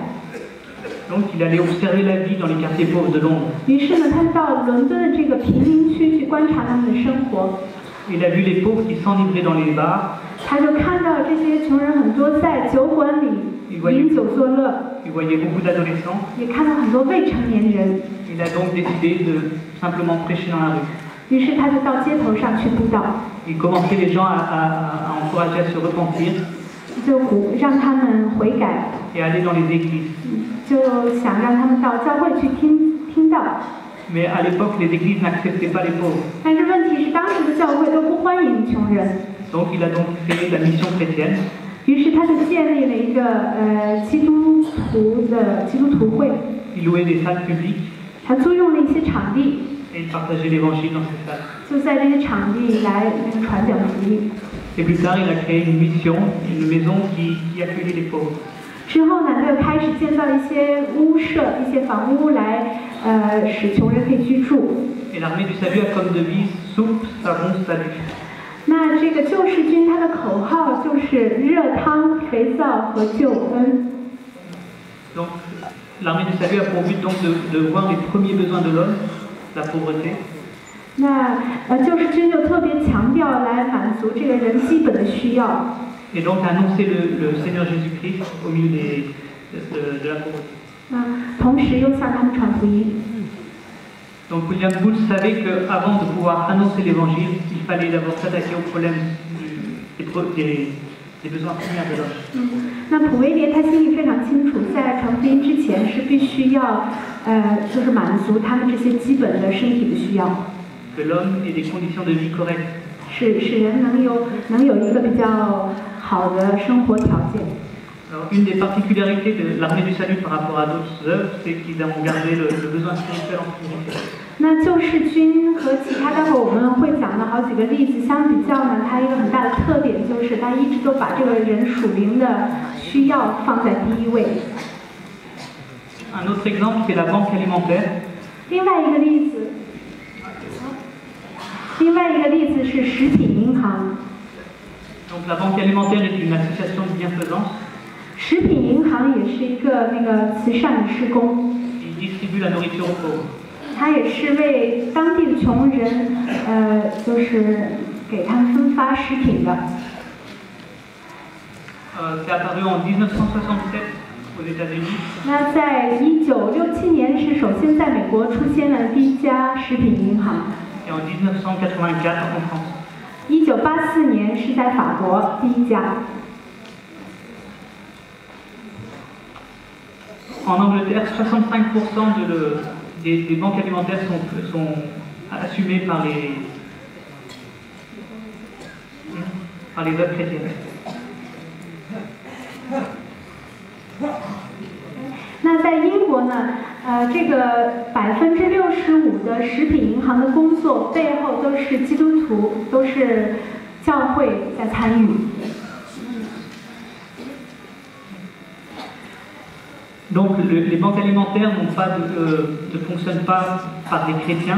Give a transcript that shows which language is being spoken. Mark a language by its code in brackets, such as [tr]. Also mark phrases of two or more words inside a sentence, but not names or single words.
[fr] Donc il allait observer la vie dans les quartiers pauvres de Londres. [zh] 于是呢，他就到伦敦的这个贫民区去观察他们的生活。 [fr] Il a vu les pauvres qui s'enivrraient dans les bars. [zh] 他就看到这些穷人很多在酒馆里饮酒作乐。 [fr] Il voyait beaucoup d'adolescents. [zh] 也看到很多未成年人。 [fr] Il a donc décidé de simplement prêcher dans la rue. [zh] 于是他就到街头上去布道， [fr] Il commençait les gens à encourager à se repentir [zh] 就让他们悔改， [fr] et à aller dans les églises. [zh] 就想让他们到教会去听道。 [fr] Mais à l'époque, les églises n'acceptaient pas les pauvres. [zh] 但是问题是，当时的教会都不欢迎穷人， [fr] Donc il a donc créé la mission chrétienne [zh] 于是他就建立了一个基督徒会， [fr] Il louait des salles publiques [zh] 他租用了一些场地， [fr] et il partageait l'évangile dans ces salles. [zh] 就在这些场地来传讲福音。 [fr] Et plus tard, il a créé une mission, une maison qui accueillait les pauvres. [zh] 之后呢，他又开始建造一些屋舍、一些房屋来使穷人可以居住。 [fr] Et l'armée du salut a comme devise soupe, savon, salut. [zh] 那这个救世军他的口号就是热汤、肥皂和救恩。 [fr] Donc l'armée du salut a pour but donc de voir les premiers besoins de l'homme, la pauvreté, [zh] 那救世军就特别强调来满足这个人基本的需要。 [fr] et donc annoncer le Seigneur Jésus-Christ au milieu de la pauvreté. [zh] 同时又向他们传福音。 [fr] Donc William Booth savait qu'avant de pouvoir annoncer l'évangile, il fallait d'abord s'attaquer au problème des besoins primaires de l'homme. [zh] 那普维列他心里非常清楚，在传福音之前是必须要就是满足他们这些基本的身体的需要， [fr] Que l'homme ait des conditions de vie correctes. [zh] 使人能有一个比较好的生活条件。 [fr] Alors, une des particularités de l'armée du salut par rapport à d'autres œuvres, c'est qu'ils ont gardé le besoin spirituel en priorité. [zh] 那救世军和其他待会儿我们会讲的好几个例子相比较呢，它一个很大的特点就是它一直都把这个人属灵的需要放在第一位。 [fr] Un autre exemple, c'est la banque alimentaire. [zh] 另外一个例子是食品银行。 [fr] Donc la banque alimentaire est une association de bienfaisance [zh] 食品银行也是一个慈善的施工， [fr] qui distribue la nourriture aux pauvres. [zh] 它也是为当地的穷人，就是给他们分发食品的。 [fr] C'est apparu en 1967 aux États-Unis. [zh] 那在1967年是首先在美国出现了第一家食品银行。 [fr] Et en 1984 en France. [zh] 1984 年是在法国第一家。 [fr] En Angleterre, 65% des banques alimentaires sont assumées par les œuvres chrétiennes. [zh] 那在英国呢，这个65%的食品银行的工作背后都是基督徒，都是教会在参与。 [fr] Donc les banques alimentaires ne fonctionnent pas par des chrétiens.